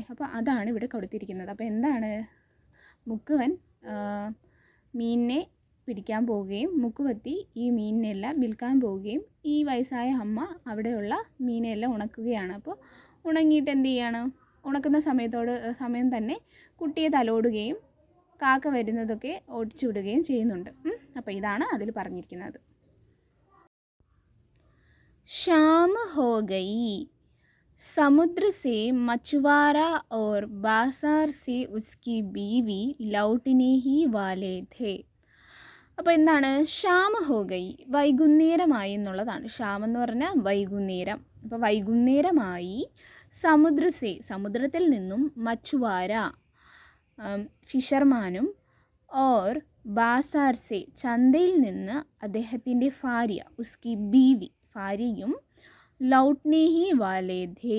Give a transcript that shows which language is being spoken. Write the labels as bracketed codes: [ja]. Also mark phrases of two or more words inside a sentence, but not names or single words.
[ml] അപ്പോൾ അതാണ് ഇവിടെ കൊടുത്തിരിക്കുന്നത്. അപ്പോൾ മുക്കുവൻ മീനിനെ പിടിക്കാൻ പോവുകയും മുക്കുവത്തി ഈ മീനിനെല്ലാം വിൽക്കാൻ പോവുകയും ഈ വയസ്സായ അമ്മ അവിടെയുള്ള മീനെല്ലാം ഉണക്കുകയാണ്. അപ്പോൾ ഉണങ്ങിയിട്ട് എന്ത് ചെയ്യാണ്, ഉണക്കുന്ന സമയം തന്നെ കുട്ടിയെ തലോടുകയും കാക്ക വരുന്നതൊക്കെ ഓടിച്ചു വിടുകയും ചെയ്യുന്നുണ്ട്. അപ്പോൾ ഇതാണ് അതിൽ പറഞ്ഞിരിക്കുന്നത്. [hi] शाम हो गई. समुद्र से मछुआरा और बाजार से उसकी बीवी लौटने ही वाले थे. [ml] അപ്പോൾ [hi] शाम हो गई [ml] വൈകുന്നേരമായി എന്നുള്ളതാണ്. ഷാം എന്ന് പറഞ്ഞാൽ വൈകുന്നേരം. അപ്പോൾ വൈകുന്നേരമായി. സമുദ്രത്തിൽ നിന്നും മച്ചുവാര ഫിഷർമാനും [hi] और बाज़ार से [ml] ചന്തയിൽ നിന്ന് അദ്ദേഹത്തിൻ്റെ ഭാര്യ [hi] उसकी बीवी [ml] ഭാര്യയും [hi] लौटने ही वाले थे.